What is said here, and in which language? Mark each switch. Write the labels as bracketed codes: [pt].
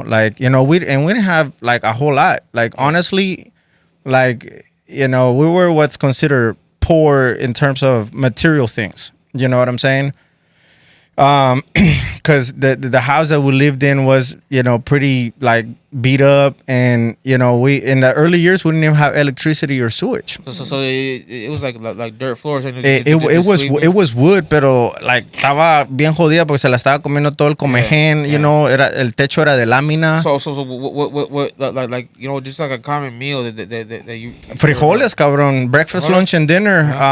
[en] Like, we didn't have like a whole lot. Like, honestly, like, we were what's considered poor in terms of material things. You know what I'm saying? Because the house that we lived in was, pretty like beat up, and we in the early years we didn't even have electricity or sewage. So it was like dirt floors. It was wood, [es] pero like estaba bien jodida porque se la estaba comiendo todo el comején. El techo era de lámina. [en] So what like just like a common meal that you [es] frijoles, cabrón, [en] breakfast, lunch, and dinner.